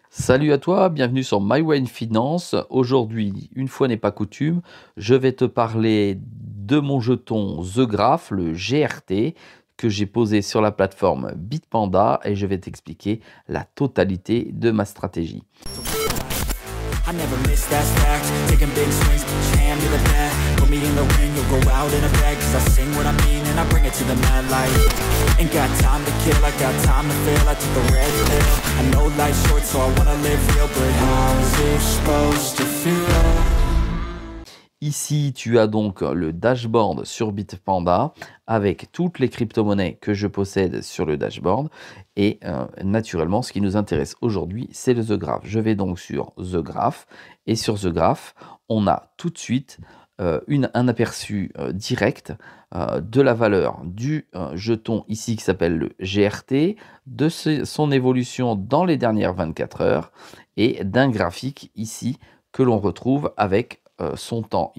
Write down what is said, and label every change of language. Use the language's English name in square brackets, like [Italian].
[French] Salut à toi, bienvenue sur MyWayne Finance. Aujourd'hui, une fois n'est pas coutume, je vais te parler de mon jeton The Graph, le GRT, que j'ai posé sur la plateforme Bitpanda et je vais t'expliquer la totalité de ma stratégie. [English] I never miss that fact. Taking big swings, put your hand to the bat. Put me in the ring, you'll go out in a bag. Cause I sing what I mean and I bring it to the mad light. Ain't got time to kill, I got time to feel. I took the red pill. I know life's short so I wanna live real. But how's it supposed to feel? [French] Ici, tu as donc le dashboard sur Bitpanda avec toutes les crypto-monnaies que je possède sur le dashboard. Et naturellement, ce qui nous intéresse aujourd'hui, c'est le The Graph. Je vais donc sur The Graph. Et sur The Graph, on a tout de suite un aperçu direct de la valeur du jeton ici qui s'appelle le GRT, de son évolution dans les dernières 24 heures et d'un graphique ici que l'on retrouve avec son temps.